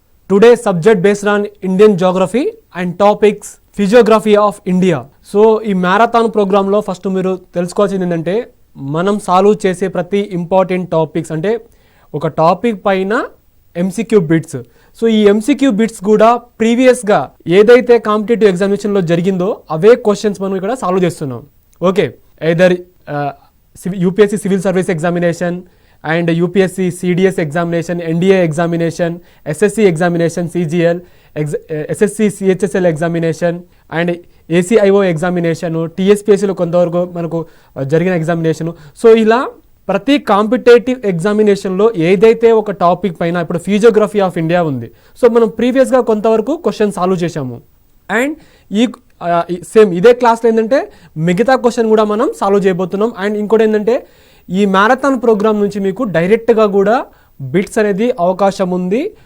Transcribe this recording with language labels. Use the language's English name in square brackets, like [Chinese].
[English] Today's subject based on Indian geography and topics physiography of India. [Telugu] So ఈ marathon ప్రోగ్రాంలో first మీరు తెలుసుకోవాల్సింది ఏంటంటే మనం సాల్వ్ చేసే ప్రతి ఇంపార్టెంట్ టాపిక్స్ అంటే ఒక టాపిక్ పైన ఎంసీక్యూ బిట్స్. సో ఈ ఎంసీక్యూ బిట్స్ కూడా ప్రీవియస్గా ఏదైతే కాంపిటేటివ్ ఎగ్జామినేషన్లో జరిగిందో అవే క్వశ్చన్స్ మనం ఇక్కడ సాల్వ్ చేస్తున్నాం. [English] okay, either UPSC civil service examination and UPSC CDS examination, NDA examination, SSC examination, CGL, SSC CHSL examination and ACIO examination, TSPSC [Telugu] లో కొంతవరకు మనకు జరిగిన [English] Examination. [Telugu] సో ఇలా ప్రతి కాంపిటేటివ్ ఎగ్జామినేషన్లో ఏదైతే ఒక టాపిక్ పైన ఇప్పుడు ఫిజియోగ్రఫీ ఆఫ్ ఇండియా ఉంది, సో మనం ప్రీవియస్గా కొంతవరకు క్వశ్చన్ సాల్వ్ చేశాము. అండ్ ఈ సేమ్ ఇదే క్లాస్లో ఏంటంటే మిగతా క్వశ్చన్ కూడా మనం సాల్వ్ చేయబోతున్నాం. అండ్ ఇంకోటి ఏంటంటే ఈ మ్యారథాన్ ప్రోగ్రామ్ నుంచి మీకు డైరెక్ట్గా కూడా బిట్స్ అనేది అవకాశం ఉంది.